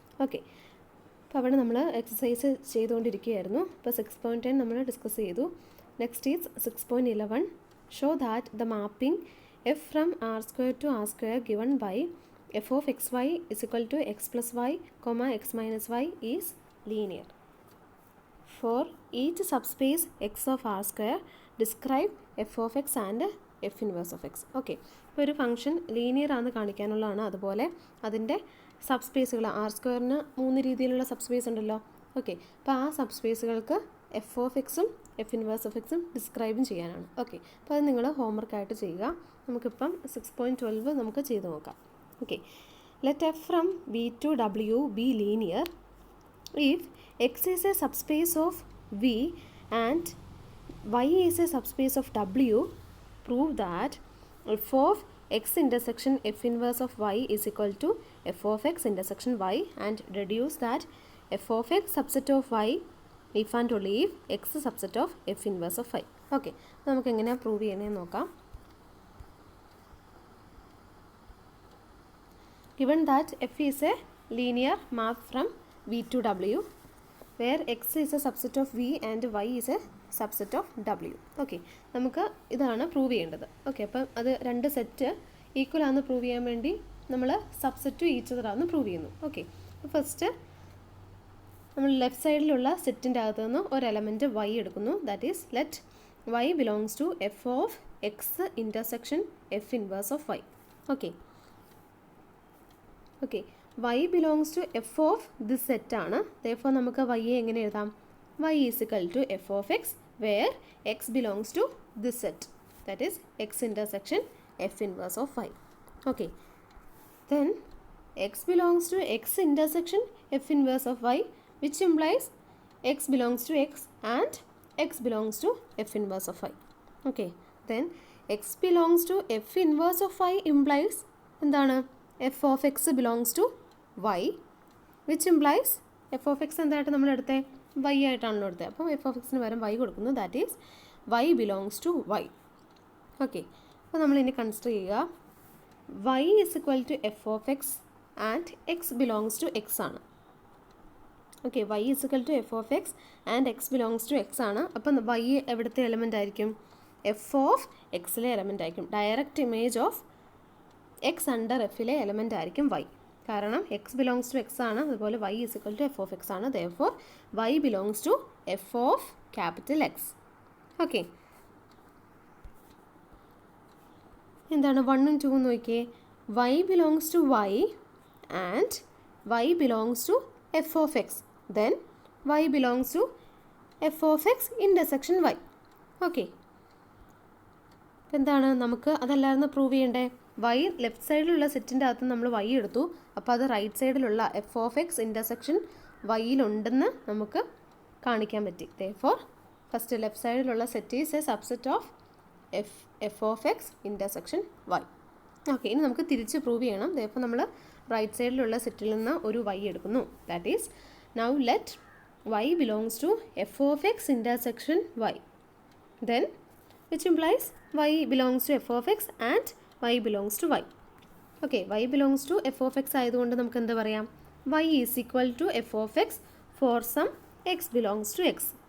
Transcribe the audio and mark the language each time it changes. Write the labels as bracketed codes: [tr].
[ml] Okay, അപ്പോൾ അവിടെ നമ്മൾ എക്സസൈസ് ചെയ്തുകൊണ്ടിരിക്കുകയായിരുന്നു. ഇപ്പോൾ 6.10 നമ്മൾ ഡിസ്കസ് ചെയ്തു. [en] Next is 6.11. Show that the mapping f from r square to r square given by f of x y is equal to x plus y comma x minus y is linear. For each subspace x of r square, describe f of x and f inverse of x. [ml] Okay, ഇപ്പോൾ ഒരു function linear ആണെന്ന് കാണിക്കാനുള്ളതാണ്. അതുപോലെ അതിൻ്റെ സബ്സ്പേസുകൾ R സ്ക്വയറിന് 3 രീതിയിലുള്ള subspace ഉണ്ടല്ലോ. Okay, അപ്പോൾ ആ സബ്സ്പേസുകൾക്ക് എഫ് ഓഫ് എക്സും എഫ് ഇൻവേഴ്സ് ഓഫ് എക്സും ഡിസ്ക്രൈബും ചെയ്യാനാണ്. ഓക്കെ, അപ്പോൾ അത് നിങ്ങൾ ഹോംവർക്കായിട്ട് ചെയ്യുക. നമുക്കിപ്പം 6.12 നമുക്ക് ചെയ്ത് നോക്കാം. [en] Okay, let F from V two W B linear if x is a subspace of V and y is a subspace of W. Prove that f of x intersection f inverse of y is equal to f of x intersection y, and deduce that f of x subset of y if and only if x subset of f inverse of y. [ml] Okay, നമുക്ക് എങ്ങനെ prove ചെയ്യുന്നതെന്ന് നോക്കാം. [en] Given that f is a linear map from V to W, where x is a subset of V and y is a subset of W. [ml] Okay, നമുക്ക് ഇതാണ് prove ചെയ്യേണ്ടത്. Okay, അപ്പം അത് രണ്ട് സെറ്റ് ഈക്വൽ ആണെന്ന് prove ചെയ്യാൻ വേണ്ടി നമ്മൾ [en] subset to each other [ml] ആണെന്ന് പ്രൂവ് ചെയ്യുന്നു. ഓക്കെ, അപ്പോൾ ഫസ്റ്റ് നമ്മൾ ലെഫ്റ്റ് സൈഡിലുള്ള സെറ്റിൻ്റെ അകത്ത് നിന്ന് ഒരു എലമെൻറ്റ് y എടുക്കുന്നു. [en] That is let y belongs to f of x intersection f inverse of y. Okay, okay, y belongs to f of this set ആണ്. [ml] therefore നമുക്ക് y എങ്ങനെ എഴുതാം? [en] y is equal to f of x where x belongs to this set, that is x intersection f inverse of y. okay, then x belongs to x intersection f inverse of y, which implies x belongs to x and x belongs to f inverse of y. okay, then x belongs to f inverse of y implies എന്താണ്? f of x belongs to y, which implies f of x [ml] എന്തായിട്ട് നമ്മൾ എടുത്തേ? y ആയിട്ടാണല്ലോ എടുത്തത്. അപ്പം f of xന് പകരം y കൊടുക്കുന്നു. [en] That is y belongs to y. [ml] Okay, അപ്പോൾ നമ്മൾ ഇനി കൺസിഡർ ചെയ്യുക [en] y is equal to f of x and x belongs to x ആണ്. Okay, y is equal to f of x and x belongs to x ആണ്. [ml] അപ്പം y എവിടുത്തെ element ആയിരിക്കും? f of xലെ element ആയിരിക്കും. [en] direct image of x under [ml] എഫിലെ element ആയിരിക്കും y. [en] കാരണം x belongs to x ആണ്, അതുപോലെ y is equal to f of x ആണ്. therefore y belongs to f of capital x. [ml] Okay, എന്താണ് 1ഉം 2ഉം നോക്കിയേ? [en] y belongs to y and y belongs to f of x. Then y belongs to f of x intersection y. [ml] Okay, എന്താണ് നമുക്ക് അതല്ലായിരുന്നു prove ചെയ്യേണ്ടേ? y left സൈഡിലുള്ള സെറ്റിൻ്റെ അകത്ത് നമ്മൾ y എടുത്തു. അപ്പോൾ അത് റൈറ്റ് സൈഡിലുള്ള എഫ് ഓഫ് എക്സ് ഇൻ്റർസെക്ഷൻ വൈയിലുണ്ടെന്ന് നമുക്ക് കാണിക്കാൻ പറ്റി. [en] therefore first left സൈഡിലുള്ള set is a subset of f of x intersection y. [ml] Okay, ഇനി നമുക്ക് തിരിച്ച് പ്രൂവ് ചെയ്യണം. therefore നമ്മൾ റൈറ്റ് സൈഡിലുള്ള സെറ്റിൽ നിന്ന് ഒരു y എടുക്കുന്നു. [en] That is now let y belongs to f of x intersection y, then which implies y belongs to f of x and y belongs to y. Okay, y belongs to f of x [ml] ആയതുകൊണ്ട് നമുക്ക് എന്താ പറയാം? [en] y is equal to f of x for some x belongs to x.